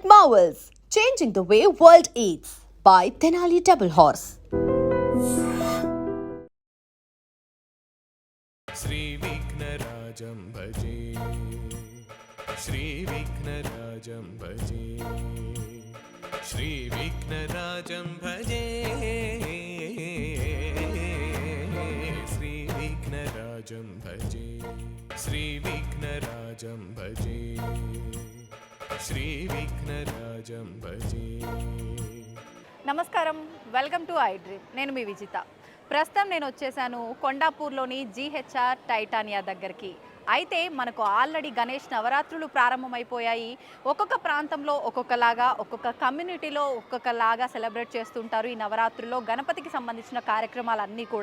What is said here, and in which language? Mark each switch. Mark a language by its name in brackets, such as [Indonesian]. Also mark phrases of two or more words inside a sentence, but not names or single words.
[English] Marvels, changing the way world eats by Tenali Double Horse. [Sanskrit] श्री विघ्नराजं भजे, श्री विघ्नराजं भजे, श्री विघ्नराजं भजे, श्री विघ्नराजं भजे, श्री विघ्नराजं भजे, श्री विघ्नराजं भजे. [Telugu] నమస్కారం, [English] welcome to [Telugu] ఐ డ్రీమ్. నేను మీ విజిత. ప్రస్తుతం నేను వచ్చేసాను కొండాపూర్లోని జీహెచ్ఆర్ టైటానియా దగ్గరికి. అయితే మనకు ఆల్రెడీ గణేష్ నవరాత్రులు ప్రారంభమైపోయాయి. ఒక్కొక్క ప్రాంతంలో ఒక్కొక్కలాగా, ఒక్కొక్క కమ్యూనిటీలో ఒక్కొక్కలాగా సెలబ్రేట్ చేస్తుంటారు ఈ నవరాత్రుల్లో గణపతికి సంబంధించిన కార్యక్రమాలన్నీ కూడా.